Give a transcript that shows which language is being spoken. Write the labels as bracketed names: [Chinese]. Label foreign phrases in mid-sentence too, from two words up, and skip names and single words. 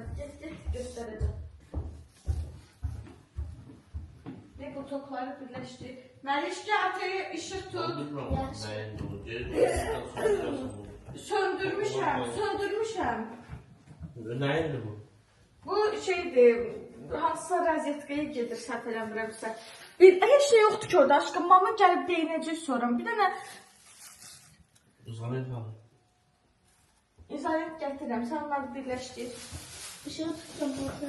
[Turkish] Gel göstereceğim. Ne bu topları birleştir. [Azerbaijani] Məlişki ataya ışık tut. Söndürmüşəm. Nəyindi bu? Bu şeydir. Hansısa rozetkaya gedir səhv eləmirəmsə. Heç şey yoxdur ki orada aşkım. Mama gəlib deyinəcək sonra. Bir dənə İzolent var. İzolent gətirəm. Sən onları birləşdir. [Turkish] Işığı tuttum burada.